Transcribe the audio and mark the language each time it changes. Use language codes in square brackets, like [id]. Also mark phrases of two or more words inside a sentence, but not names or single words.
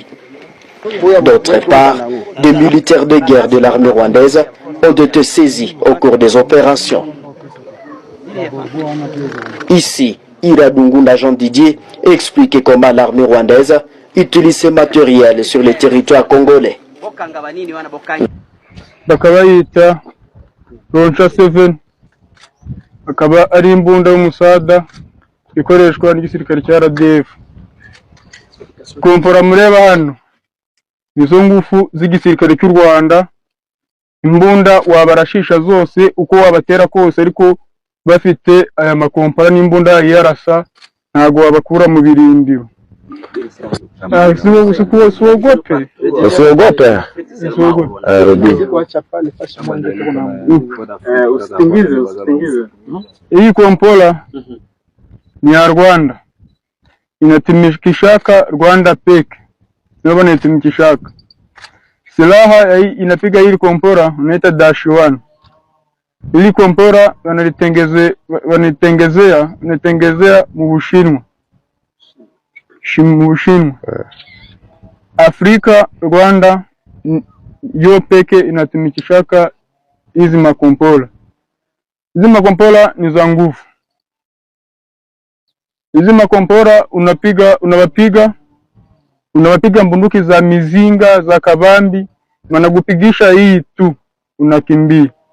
[fr] D'autre part, des militaires de guerre de l'armée rwandaise ont été saisis au cours des opérations. Ici, Iradungunda Jean Didier explique comment l'armée rwandaise utilise ce matériel sur le territoire congolais. [rw] Bakaba yita Roncha 7 akaba ari imbunda y'umusada ikoreshwa n'igisirikare cya RDF. Kompora mureba hano nizo ngufu z'igisirikare cy'u Rwanda, imbunda wabarashisha zose uko wabatera kose, ariko bafite aya makompora n'imbunda yarasa ntago wabakura mu birindiro. [sw] Suogope. Hii kompola ni ya Rwanda, inatumikishaka Rwanda peke, sio inatumikishaka. Silaha inapiga hili kompora unaita -1. Hili kompora wanatengezea mu Bushinwa. Afrika, Rwanda yo peke inatumikishaka hizi makompola. Hizi makompola ni za nguvu. Hizi makompora unawapiga mbunduki za mizinga za kabambi, wanakupigisha hii tu unakimbia.